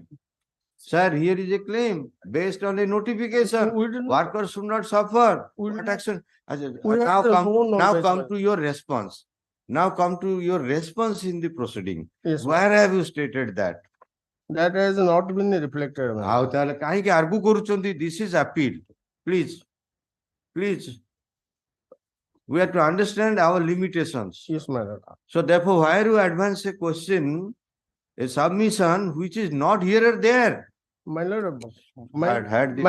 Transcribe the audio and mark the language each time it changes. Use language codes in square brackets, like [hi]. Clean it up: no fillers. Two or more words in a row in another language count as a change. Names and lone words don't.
[en] Sir, here is a claim based on a notification. We didn't- Workers should not suffer. We What didn't- action? We Now have the come, whole now knowledge, come ma'am. to your response. Now come to your response in the proceeding. Yes, ma'am. Where have you stated that? That has not been reflected, ma'am. [or] ଆଉ ତାହେଲେ କାହିଁକି argue କରୁଛନ୍ତି? [en] This is appeal. Please. We have to understand our limitations. Yes, my lord. So therefore, why you advance a question, a submission which is not here or there? My lord, Had this.